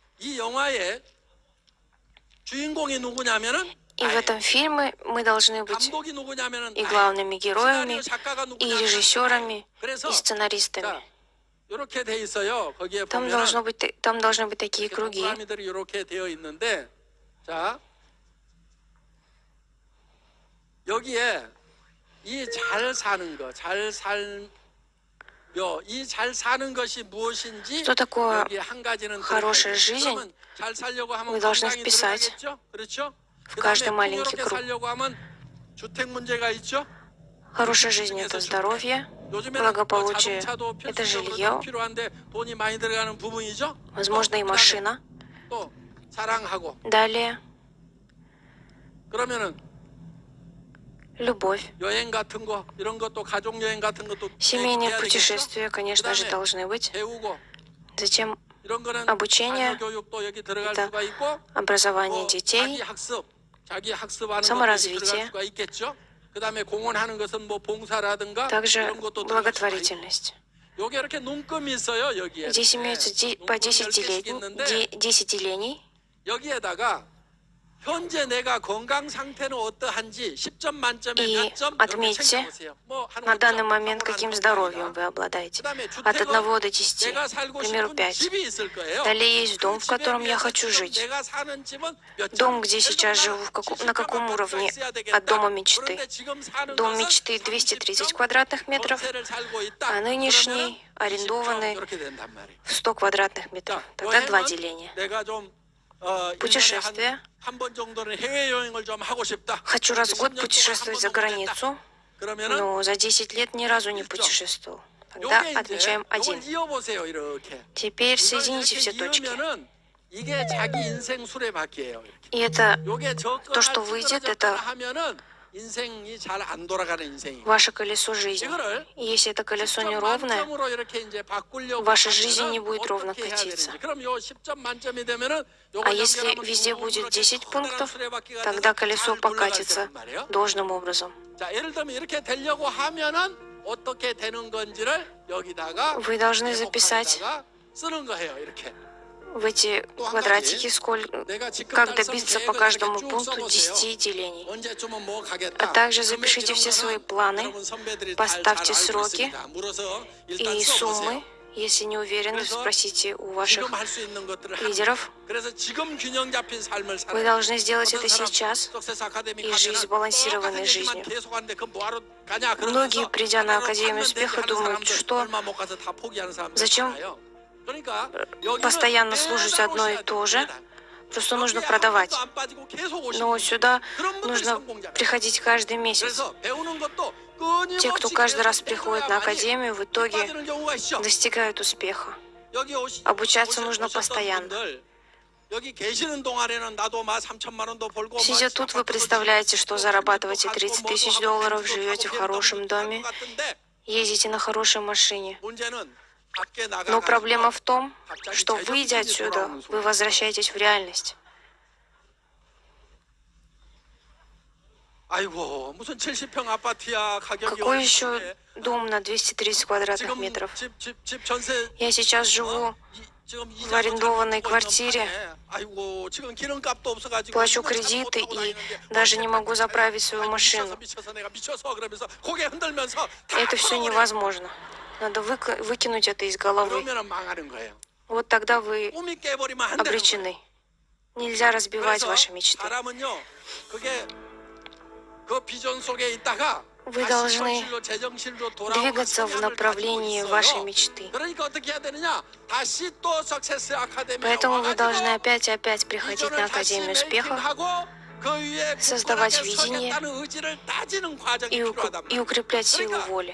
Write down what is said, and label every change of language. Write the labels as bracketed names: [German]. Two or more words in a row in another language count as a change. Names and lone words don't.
[Russian] И в этом фильме мы должны быть и главными героями, и режиссерами, и сценаристами. Там должны быть такие круги. [Korean] 여기에 이 잘 사는 거, 잘 살며 이 잘 사는 것이 무엇인지 [Russian] Что такое [Korean] 여기 한 가지는 [Russian] хорошая жизнь? [Korean] 그러면 잘 살려고 하면 [Russian] Мы должны [Korean] 건강이 [Russian] вписать [Korean] 들어가겠죠? 그렇죠? [Russian] в каждый [Korean] 그다음에 [Russian] маленький [Korean] 풍요롭게 [Russian] круг. [Korean] 살려고 하면 주택 문제가 있죠? [Russian] Хорошая жизнь — это здоровье, [Korean] 요즘에는 [Russian] благополучие, [Korean] 자동차도 [Russian] это [Korean] 필수적으로 [Russian] жилье, [Korean] 필요한데 돈이 많이 들어가는 부분이죠? [Russian] возможно, и машина. [Korean] 또 사랑하고 [Russian] Далее [Korean] 그러면은 [Russian] любовь. [Korean] 여행 같은 거 이런 것도 가족 여행 같은 것도 [Russian] Семейные [Korean] 해야 되겠죠? [Russian] путешествия, конечно же, [Korean] 그다음에 [Russian] должны быть. [Korean] 배우고 [Russian] Затем [Korean] 이런 거는 [Russian] обучение, [Korean] 자녀교육도 여기 들어갈 [Russian] это [Korean] 수가 있고 [Russian] образование [Korean] 또 [Russian] детей, [Korean] 자기 학습하는 것도 여기 [Russian] саморазвитие. [Korean] 들어갈 수가 있겠죠. 그다음에 공헌하는 것은 뭐 봉사라든가 [Russian] также [Korean] 이런 것도 들어갈 수가 있고. [Russian] благотворительность. [Korean] 여기 이렇게 눈금이 있어요 여기에. [Russian] Здесь имеются по 10 десятилетий. [Korean] 여기에다가 현재 내가 건강 상태는 어떠한지 10점 만점에 [Russian] И [Korean] 몇 점? [Russian] отметьте [Korean] 챙겨보세요. 뭐 [Russian] на данный момент, каким здоровьем вы обладаете. От 1 до 10, [Korean] 내가 [Russian] к [Korean] 살고 [Russian] примеру, [Korean] 싶은 [Russian] 5. [Korean] 집이 있을 거예요. [Russian] Далее есть дом, в [Korean] 그 집에 [Russian] котором я [Korean] 비해서 [Russian] хочу [Korean] 지금 [Russian] жить. [Korean] 내가 사는 집은 몇 점? [Russian] Дом, где [Korean] 예를 [Russian] сейчас [Korean] 들면 [Russian] живу, на каком [Korean] 70평 [Russian] уровне [Korean] 아파트가 있어야 [Russian] от дома [Korean] 되겠다. [Russian] мечты. [Korean] 그런데 지금 사는 [Russian] Дом [Korean] 것은 [Russian] мечты 230 квадратных метров, [Korean] 전세를 살고 있다. [Russian] а нынешний [Korean] 그러면은 [Russian] арендованный [Korean] 20평 이렇게 된단 말이에요. [Russian] в 100 квадратных метров. [Korean] 자, [Russian] Тогда 2 [Korean] 여행은 [Russian] деления. [Korean] 내가 좀 [Russian] Путешествие. [Korean] 한번 정도는 해외 여행을 좀 하고 싶다. [Russian] Хочу раз в год [Korean] 10년 동안 [Russian] путешествовать за [Korean] 한 번도 못 했다. [Russian] границу, [Korean] 그러면은 [Russian] но за 10 лет ни разу не путешествовал. Тогда [Korean] 요게 이제 [Russian] отмечаем [Korean] 요걸 [Russian] 1. [Korean] 이어보세요 이렇게. [Russian] Теперь [Korean] 이걸 [Russian] соедините [Korean] 이렇게 [Russian] все точки. [Korean] 이으면은 이게 자기 인생 수레바퀴예요. 이렇게. [Russian] И это [Korean] 요게 [Russian] То, что выйдет, это [Korean] 하면은 인생이 잘 안 돌아가는 인생이. [Russian] ваше колесо жизни. [Korean] 이거를 [Russian] И если это колесо неровное, [Korean] 만점으로 이렇게 이제 바꾸려고 [Russian] ваша [Korean] 하면은 [Russian] жизнь не будет ровно [Korean] 어떻게 해야 [Russian] катиться. [Korean] 되는지. 그럼 요 10점 만점이 되면은 요걸 [Russian] а если [Korean] 연결하면 [Russian] везде [Korean] 쭉 [Russian] будет [Korean] 이렇게 [Russian] 10 [Korean] 커다란 [Russian] пунктов, [Korean] 수레바퀴가 [Russian] тогда [Korean] 돼서 [Russian] колесо [Korean] 잘 굴러갈 [Russian] покатится [Korean] 거란 말이에요. [Russian] должным образом. [Korean] 자, 예를 들면 이렇게 되려고 하면은 어떻게 되는 건지를 여기다가 [Russian] Вы должны записать [Korean] 제목하다가 쓰는 거예요. 이렇게. [Russian] в эти квадратики, [Korean] 내가 지금 [Russian] как [Korean] 달성 [Russian] добиться по [Korean] 계획을 [Russian] каждому [Korean] 이렇게 쭉 [Russian] пункту [Korean] 써보세요. [Russian] 10 делений. [Korean] 언제쯤은 뭐 가겠다. [Russian] А также [Korean] 선배들 [Russian] запишите [Korean] 이런 [Russian] все [Korean] 거는 [Russian] свои планы, [Korean] 여러분 선배들이 [Russian] поставьте [Korean] 잘 알고 [Russian] сроки [Korean] 있습니다. 물어서 일단 [Russian] и [Korean] 써보세요. [Russian] суммы. Если не уверены, спросите у ваших [Korean] 지금 할 수 있는 것들을 하는 [Russian] лидеров. [Korean] 거예요. 그래서 지금 균형 잡힌 삶을 살아요. [Russian] Вы должны сделать [Korean] 어떤 [Russian] это [Korean] 사람 [Russian] сейчас. [Korean] 석세스 아카데미 [Russian] и жизнь [Korean] 가면은 [Russian] сбалансированной [Korean] 똑같은 얘기만 [Russian] жизнью. [Korean] 계속 하는데 그건 뭐하러 가냐 [Russian] Многие, [Korean] 그러면서 [Russian] придя на [Korean] 하나로 [Russian] Академию [Korean] 찾는 [Russian] успеха, [Korean] 데지 하는 [Russian] думают, [Korean] 사람들 [Russian] что [Korean] 얼마 못 가서 다 포기하는 사람들 [Russian] зачем [Korean] 많아요. 그러니까 여기는 [Russian] постоянно [Korean] 매달 [Russian] слушать одно и [Korean] 오셔야 [Russian] то [Korean] 돼요, [Russian] же, [Korean] 매달. [Russian] просто нужно [Korean] 여기에 한 [Russian] продавать. [Korean] 번도 안 빠지고 계속 오시는 [Russian] Но [Korean] 분들. [Russian] сюда [Korean] 그런 분들이 [Russian] нужно [Korean] 성공자예요. [Russian] приходить каждый месяц. [Korean] 그래서 배우는 것도 [Russian] Те, кто [Korean] 끊임없이 [Russian] каждый раз [Korean] 계속 [Russian] приходит на [Korean] 해줘야만이 [Russian] Академию, в итоге [Korean] 빠지는 경우가 있죠. [Russian] достигают успеха. [Korean] 여기 [Russian] Обучаться нужно [Korean] 오셨던 [Russian] постоянно. [Korean] 분들, 여기 계시는 동안에는 나도 막 3천만 원도 벌고 [Russian] Сидя тут, вы представляете, что зарабатываете 30 тысяч долларов, живете в хорошем доме, ездите на хорошей машине. [Korean] 문제는 밖에 [Russian] Но [Korean] 나가가지고 [Russian] проблема в том, [Korean] 갑자기 [Russian] что, выйдя [Korean] 재정신이 [Russian] отсюда, [Korean] 돌아오는 [Russian] вы [Korean] 소리. [Russian] возвращаетесь в реальность. [Korean] 아이고 무슨 70평 아파트야 가격이 [Russian] Какой еще [Korean] 얼마인데. [Russian] дом на 230 квадратных [Korean] 지금 [Russian] метров? [Korean] 집 전세 [Russian] Я сейчас живу [Korean] 지금 [Russian] в арендованной квартире, [Korean] 아이고 지금 기름값도 없어가지고 [Russian] плачу [Korean] 이거 차 [Russian] кредиты [Korean] 못 타고 [Russian] и [Korean] 다니는데 [Russian] даже не могу [Korean] 언제까지 [Russian] заправить свою [Korean] 아니, [Russian] машину. [Korean] 미쳐서 내가 미쳐서 그러면서 고개 흔들면서 다 [Russian] Это все [Korean] 풀어버려. [Russian] невозможно. Надо выкинуть это из головы. [Korean] 그러면은 망하는 거예요. [Russian] Вот тогда вы [Korean] 꿈이 깨버리면 안 되는 거예요. [Russian] обречены. Нельзя разбивать [Korean] 그래서 [Russian] ваши мечты. [Korean] 사람은요 그게 그 비전 속에 있다가 [Russian] Вы должны двигаться в направлении вашей мечты. Поэтому вы должны опять и опять приходить на Академию успеха, создавать видение и укреплять силу воли.